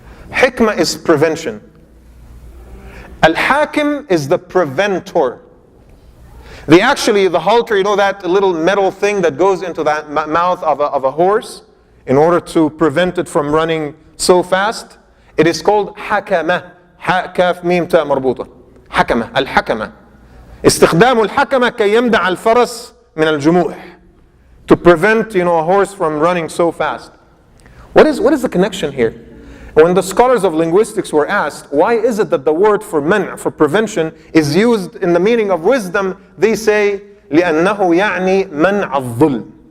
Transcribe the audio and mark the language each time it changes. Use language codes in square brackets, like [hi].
[en] Hikmah is prevention. Al-Hakim is the preventor. The halter, that little metal thing that goes into that mouth of a horse in order to prevent it from running so fast, it is called hakama. [ar] حاء كاف ميم تاء مربوطة. حكمة، الحكمة. استخدام الحكمة كي يمنع الفرس من الجموح. [en] To prevent, a horse from running so fast. What is the connection here? When the scholars of linguistics were asked, why is it that the word for man', for prevention, is used in the meaning of wisdom, they say, [ar] لأنه يعني منع الظلم.